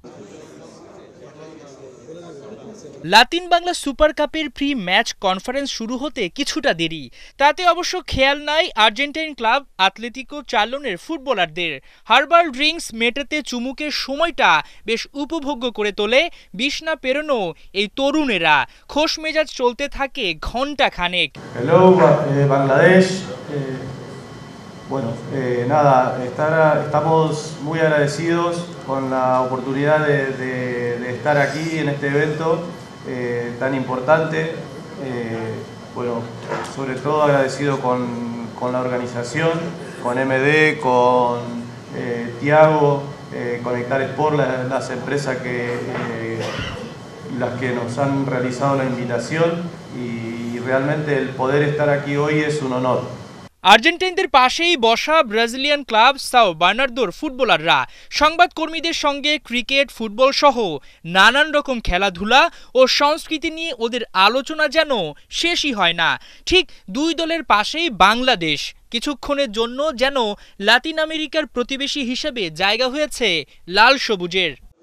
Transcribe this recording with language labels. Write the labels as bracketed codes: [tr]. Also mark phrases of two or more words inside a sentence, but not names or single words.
[bn] লাতিন বাংলা সুপার কাপের প্রি ম্যাচ কনফারেন্স শুরু হতে কিছুটা দেরি, তাতে অবশ্য খেয়াল নাই আর্জেন্টাইন ক্লাব আতলেতিকো চার্লোনের ফুটবলারদের। [en] herbal drinks [bn] মেটাতে চুমুকের সময়টা বেশ উপভোগ্য করে তোলে বিছনা পেরোনো এই তরুণেরা। খোশ মেজাজ চলতে থাকে ঘণ্টা খানেক। [en] Hello, Bangladesh. [es] Bueno, nada, estamos muy agradecidos con la oportunidad de estar aquí en este evento tan importante. Bueno, sobre todo agradecido con la organización, con MD, con Tiago, Conectar Sport, las empresas las que nos han realizado la invitación, y realmente el poder estar aquí hoy es un honor. [bn] আর্জেন্টাইনদের পাশেই বসা ব্রাজিলিয়ান ক্লাব সাও বার্নার্দোর ফুটবলাররা সংবাদকর্মীদের সঙ্গে ক্রিকেট, ফুটবল সহ নানান রকম খেলাধুলা ও সংস্কৃতি নিয়ে ওদের আলোচনা যেন শেষই হয় না। ঠিক দুই দলের পাশেই বাংলাদেশ, কিছুক্ষণের জন্য যেন লাতিন আমেরিকার প্রতিবেশী হিসেবে জায়গা হয়েছে লাল সবুজের।